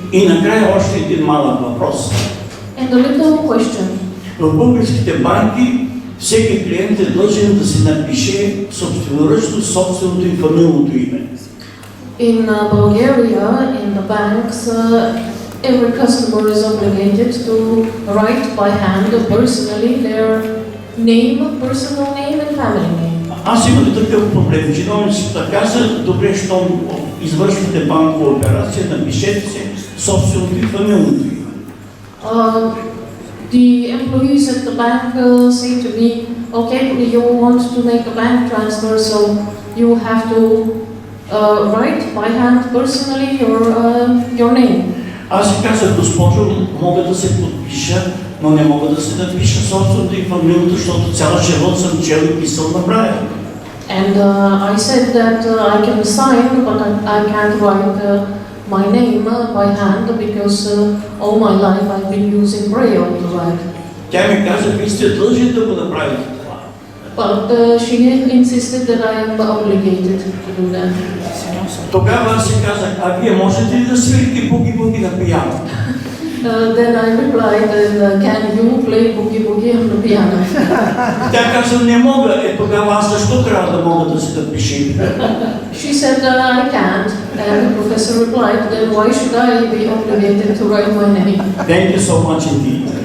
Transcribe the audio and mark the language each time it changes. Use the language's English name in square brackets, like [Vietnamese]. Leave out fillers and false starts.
[Bulgarian] И накрая още един малък въпрос. [English] And a little question. [Bulgarian] В българските банки всеки клиент е длъжен да си напише собственоръчно собственото и фамилното име. [English] In Bulgaria, in the banks, every customer is obligated to write by hand personally their name, personal name and family name. [Bulgarian] Аз имам такъв проблем. Чиновниците каза, добре, щом извършвате банкова операция, напишете се собственото и фамилното име. [English] The employees at the bank say to me, okay, you want to make a bank transfer, so you have to write by hand personally your name. [Bulgarian] Аз си казах, госпожо, мога да се подпиша, но не мога да се напиша собственото и фамилното, защото цял живот съм чел и писал на Брайля. [English] And I said that I can sign, but I can't write my name by hand because all my life I've been using Braille to write. [Bulgarian] Тя ми каза, вие сте длъжни да го направите това. [English] But she insisted that I am obligated to do that. [Bulgarian] Тогава аз си казах, а вие можете ли да свирите буги-буги на пиано? [English] Then I replied, can you play boogie boogie on the piano? [Bulgarian] Тя каза, не мога. Тогава аз защо трябва да мога да се напиша? [English] She said, I can't. And the professor replied, then why should I be obligated to write my name? Thank you so much indeed.